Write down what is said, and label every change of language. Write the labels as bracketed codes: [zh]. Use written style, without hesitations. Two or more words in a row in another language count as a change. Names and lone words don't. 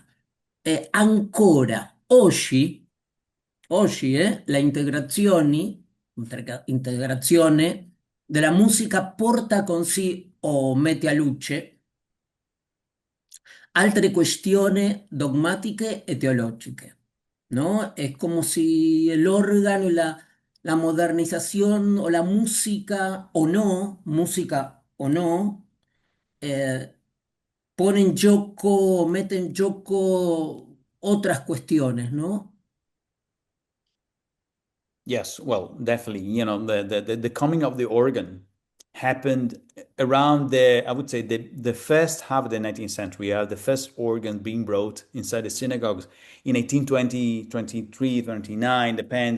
[it] E ancora, oggi la integrazione della musica porta con sé o mette a luce altre questioni dogmatiche e teologiche, [es] ¿no? Es como si el órgano y la modernización o la música o no, eh, pone en gioco, mete en gioco otras cuestiones, ¿no? [en] Yes, well, definitely. You know, the coming of the organ happened around the, I would say, the first half of the 19th century. The first organ being brought inside the synagogues in 1820, 23, 29, depends.